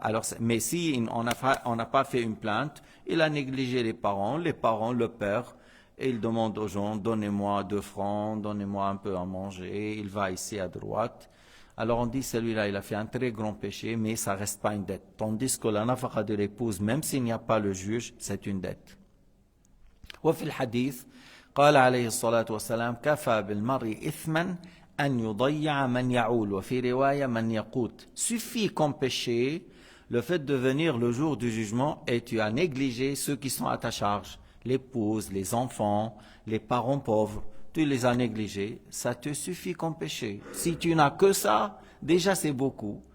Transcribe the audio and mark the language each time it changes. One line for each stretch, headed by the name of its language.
French: Alors, mais si on n'a pas fait une plainte, il a négligé les parents, le père, et il demande aux gens, donnez-moi 2 francs, donnez-moi un peu à manger, il va ici à droite. Alors on dit, celui-là, il a fait un très grand péché, mais ça reste pas une dette. Tandis que la nafaqa de l'épouse, même s'il n'y a pas le juge, c'est une dette.
Arabic: وفي الحديث قال عليه الصلاة والسلام كفى بالمرء إثما أن يضيع من يعول وفي رواية من يقوت.
French: Suffit comme péché le fait de venir le jour du jugement et tu as négligé ceux qui sont à ta charge, l'épouse, les enfants, les parents pauvres. Tu les as négligés, ça te suffit comme péché. Si tu n'as que ça, déjà c'est beaucoup.